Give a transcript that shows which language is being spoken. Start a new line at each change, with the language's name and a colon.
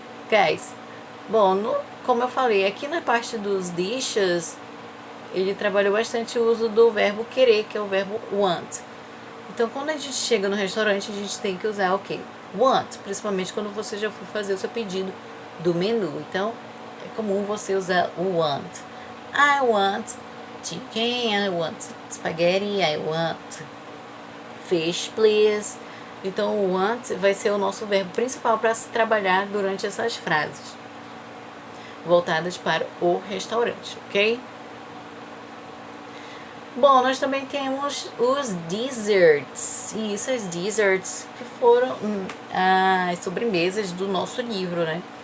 Portuguese: Guys, bom, como eu falei, aqui na parte dos dishes, ele trabalhou bastante o uso do verbo querer, que é o verbo want. Então, quando a gente chega no restaurante, a gente tem que usar o quê? Want, principalmente quando você já for fazer o seu pedido do menu. Então, é comum você usar o want.
English: I want chicken, I want spaghetti, I want fish, please.
Portuguese: Então, o want vai ser o nosso verbo principal para se trabalhar durante essas frases voltadas para o restaurante, ok? Bom, nós também temos os desserts. Isso, as desserts que foram as sobremesas do nosso livro, né?